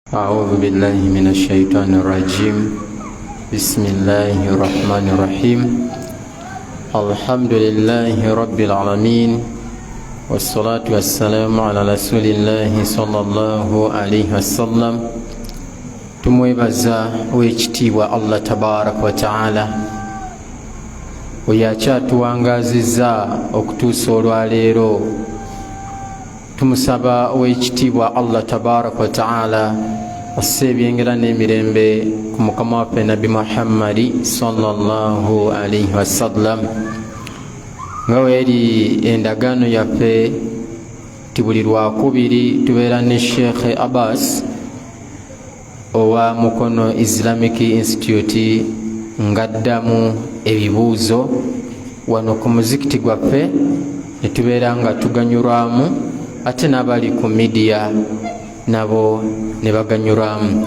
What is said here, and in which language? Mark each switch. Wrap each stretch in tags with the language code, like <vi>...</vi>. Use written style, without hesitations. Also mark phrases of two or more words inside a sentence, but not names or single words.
<ar>أعوذ بالله من الشيطان الرجيم. بسم الله الرحمن الرحيم. الحمد لله رب العالمين والصلاة والسلام على رسول الله صلى الله عليه وسلم.</ar> <lg>tumwebaza w'ekitiibwa</lg> <ar>الله تبارك وتعالى</ar> <lg>oyakyatuwangazizza okutuusa olwaleero. Tumusaba ow'ekitiibwa</lg> <ar>الله تبارك وتعالى</ar> <lg>asse ebyengera n'emirembe ku mukama waffe Nabi Muhammadi</lg> <ar>صلى الله عليه وسلم.</ar> <lg>Nga weeri endagaano yaffe ti buli lwakubiri tubeera ne Sheikh Abbas owa Mukono Islamic Institute ng'addamu ebibuuzo wano ku muzikiti gwaffe, ne tubeera nga tuganyulwamu ate n'abali ku media nabo ne baganyulwamu.</lg>